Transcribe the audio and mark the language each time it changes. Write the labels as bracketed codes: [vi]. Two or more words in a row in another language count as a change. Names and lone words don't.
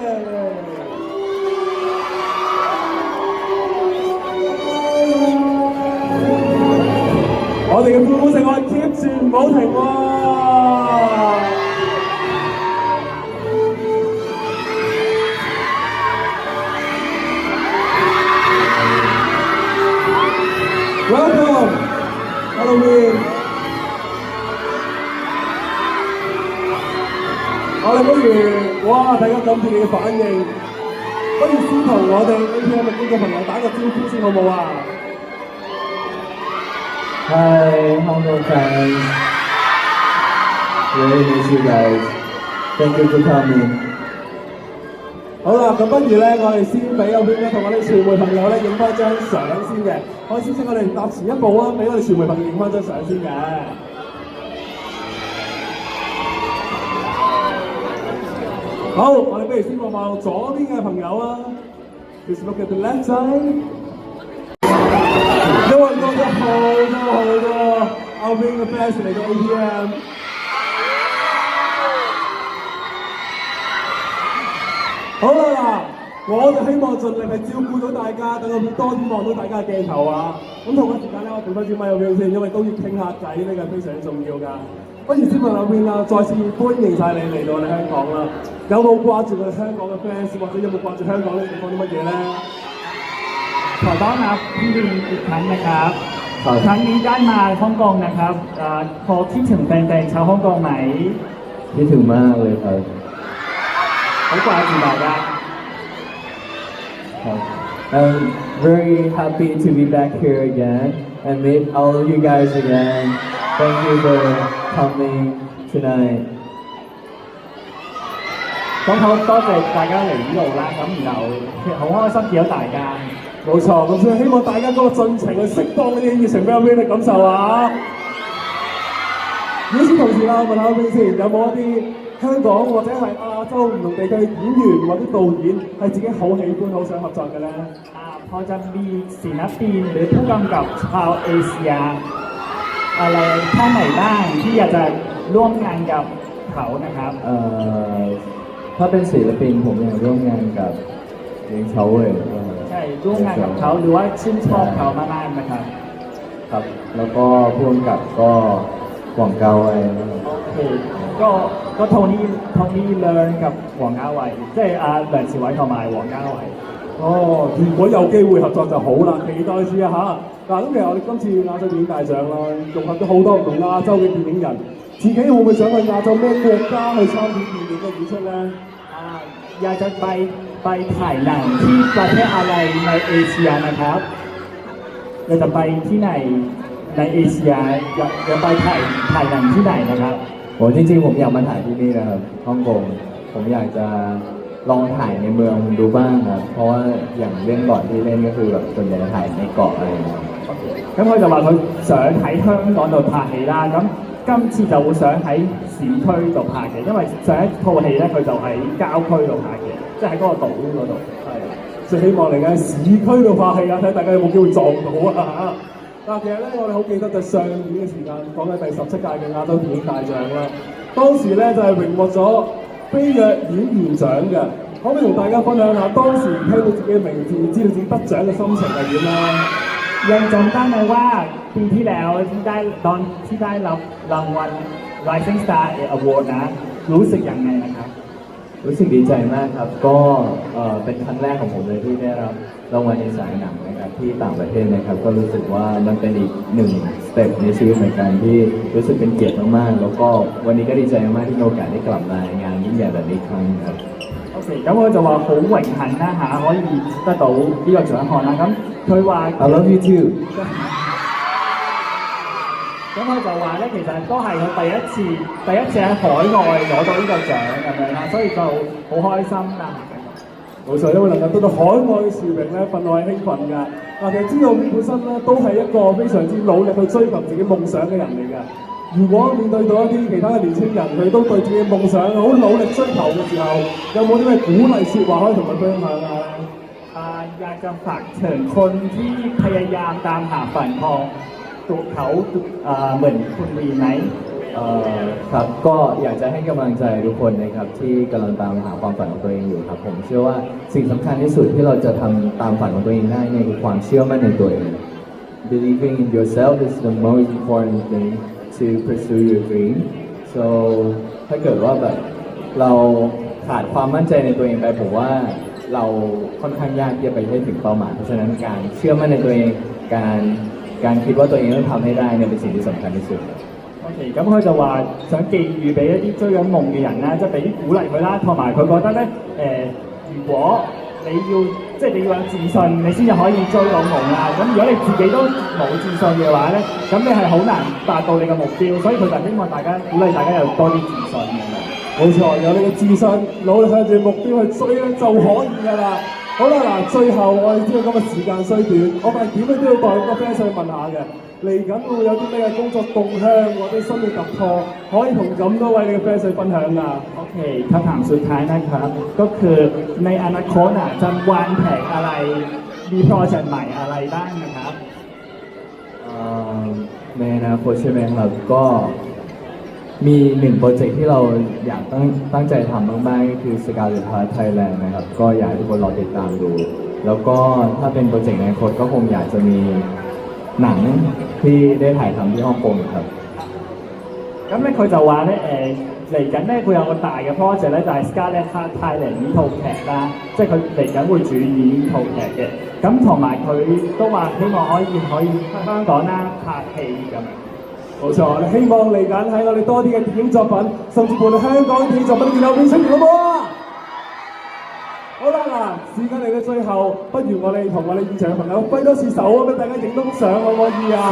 [yue] 我哋嘅歡呼聲，我哋 keep 住唔好停喎！ [en] Welcome, Halloween。 [yue] 我哋不如，哇！大家感謝你嘅反應，不如先同我哋 APM 嘅觀眾朋友打個招呼先好唔好啊？ [en] Hi, Hong Kong fans. Really miss you guys. Thank you for coming. [yue] 好啦，咁不如咧，我哋先俾阿 Win 咧同我哋傳媒朋友咧影翻張相先嘅。可以先請我哋踏前一步啊，俾我哋傳媒朋友影翻張相先嘅。好，我哋不如先望望左邊嘅朋友啊。 [en] Please look at the left side。 [yue] 因為多咗好多阿 Win 嘅 fans 嚟到 APM。好啦嗱，我就希望盡力係照顧到大家，等我多啲望到大家嘅鏡頭啊！咁同一時間咧，我調翻支咪俾佢先，因為都要傾下偈，呢個非常之重要㗎。不如先問阿 Win 啦，再次歡迎晒你嚟到我哋香港啦！有冇掛住我哋香港嘅 fans， 或者有冇掛住香港呢地方啲乜嘢咧？ [th] ขอต้อนรับพี่วินอีกครั้งนะครับครั้งนี้ได้มาฮ่องกงนะครับพอคิดถึงแฟนๆชาวฮ่องกงไหม คิดถึงมากเลยครับ [yue] 好掛住大家。 [en] I'm very happy to be back here again and meet all of you guys again. Thank you for coming tonight. [yue] 咁好多謝大家嚟呢度啦，咁然後好開心見到大家。冇錯，咁所以希望大家嗰個盡情去釋放呢啲熱情俾阿 Win 你感受啊！與此同時啦，問下阿 Win 先，有冇一啲香港或者係亞洲唔同地區嘅演員或者導演係自己好喜歡、好想合作嘅咧？ [th] พอจะมีศิลปินหรือผู้กำกับชาวเอเชียอะไรท่านไหนบ้างที่อยากจะร่วมงานกับเขานะครับ ถ้าเป็นศิลปินผมอยากร่วมงานกับเลี้ยงเฉาเว่ย ใช่ร่วมงานกับเขาหรือว่าชื่นชอบเขามากๆนะครับ ครับแล้วก็ผู้กำกับก็หวังเกาไว้นะครับ โอเคก็Tony Leung กับ黃家偉， [yue] 即係梁朝偉同埋黃家偉。哦，如果有機會合作就好啦，期待住啊嚇！嗱，咁其實我哋今次亞洲電影大獎啦，融合咗好多唔同亞洲嘅電影人，自己會唔會想去亞洲咩國家去參與電影嘅演出咧？ [th] อยากจะไปถ่ายหนังที่ประเทศอะไรในเอเชียนะครับอยากจะไปที่ไหนในเอเชียอยากไปถ่ายหนังที่ไหนนะครับ ผมจริงๆผมอยากมาถ่ายที่นี่นะครับฮ่องกงผมอยากจะลองถ่ายในเมืองดูบ้างครับเพราะว่าอย่างเรื่องก่อนที่เล่นก็คือแบบส่วนใหญ่จะถ่ายในเกาะอะไรอย่างเงี้ย [yue] 咁佢就話佢想喺香港度拍戲啦，咁今次就會想喺市區度拍嘅，因為上一套戲咧佢就喺郊區度拍嘅，即係喺嗰個島嗰度。係，所以希望嚟緊市區度拍戲啊，睇大家有冇機會撞到啊！嗱，其實咧，我哋好記得就上年嘅時間，講緊第17屆嘅亞洲電影大獎啦。當時咧就係榮獲咗飛躍演員獎嘅，可唔可以同大家分享下當時聽到自己嘅名字，知道自己得獎嘅心情係點啦？ [th] ยังจำได้ไหมว่าปีที่แล้วที่ได้ตอนที่ได้รับรางวัล Rising Star Award นะรู้สึกยังไงนะครับ รู้สึกดีใจมากครับก็เป็นครั้งแรกของผมเลยที่ได้รับรางวัลในสายหนังนะครับที่ต่างประเทศนะครับก็รู้สึกว่ามันเป็นอีกหนึ่งสเต็ปในชีวิตเหมือนกันที่รู้สึกเป็นเกียรติมากๆแล้วก็วันนี้ก็ดีใจมากที่มีโอกาสได้กลับมางานยิ่งใหญ่แบบนี้ครั้งครับ [yue] OK， 咁佢就話好榮幸啦嚇，可以得到呢個獎項啦。咁佢話 [en] I love you too。 [yue] 咁佢就話咧，其實都係佢第一次喺海外攞到呢個獎咁樣啦，所以就好開心啦。冇錯，因為能夠得到海外嘅殊榮咧，份內係興奮㗎。嗱，其實知道本身咧都係一個非常之努力去追求自己夢想嘅人嚟㗎。如果面對到一啲其他嘅年青人，佢都對自己嘅夢想好努力追求嘅時候，有冇啲咩鼓勵説話可以同佢分享下咧？ [th] อยากจะฝากถึงคนที่พยายามตามหาฝันของตัวเขาเหมือนคุณวีไหม ครับก็อยากจะให้กำลังใจทุกคนนะครับที่กำลังตามหาความฝันของตัวเองอยู่ครับผมเชื่อว่าสิ่งสำคัญที่สุดที่เราจะทำตามฝันของตัวเองได้เนี่ยคือความเชื่อมั่นในตัวเอง [en] Believing in yourself is the most important thing to pursue your dream [th] so ถ้าเกิดว่าแบบเราขาดความมั่นใจในตัวเองไปผมว่าเราค่อนข้างยากที่จะไปให้ถึงเป้าหมายเพราะฉะนั้นการเชื่อมั่นในตัวเองการคิดว่าตัวเองต้องทำให้ได้เนี่ยเป็นสิ่งที่สำคัญที่สุด [yue] OK， 咁佢就話想寄語俾一啲追緊夢嘅人啦，即係俾啲鼓勵佢啦，同埋佢覺得咧如果你要即係你要有自信，你先至可以追到夢啦。咁如果你自己都冇自信嘅話咧，咁你係好難達到你嘅目標，所以佢就希望大家鼓勵大家有多啲自信咁樣。冇錯，有你嘅自信，努力向住目標去追咧就可以㗎啦。好啦，嗱，最後我哋知道今日時間雖短，我哋點樣都要代個 fans 去問下嘅。嚟緊會有啲咩嘅工作動向或者新嘅突破，可以同咁多位你嘅 fans 去分享啊 [th] OK คำถามสุดท้ายนะครับก็คือในอนาคตจะวางแผนอะไรมีโปรเจกต์ใหม่อะไรบ้างนะครับ ในอนาคตใช่ไหมครับก็มีหนึ่งโปรเจกต์ที่เราอยากตั้งใจทำมากๆก็คือ Scarlet Heart Thailand นะครับก็อยากให้ทุกคนรอติดตามดูแล้วก็ถ้าเป็นโปรเจกต์ในอนาคตก็คงอยากจะมีหนังที่ได้ถ่ายทำที่ฮ่องกงครับ [yue] 咁咧佢就話咧嚟緊咧佢有個大嘅 project 咧就係 Scarlet Heart Thailand 呢套劇啦，即係佢嚟緊會主演呢套劇嘅。咁同埋佢都話希望可以香港啦拍戲咁樣。冇錯，我哋希望嚟緊喺我哋多啲嘅電影作品，甚至乎我哋香港電影作品都見到邊出現好唔好啊？好好啦，嗱，時間嚟到最後，不如我哋同我哋現場嘅朋友揮多次手啊，俾大家影多幅相可唔可以啊？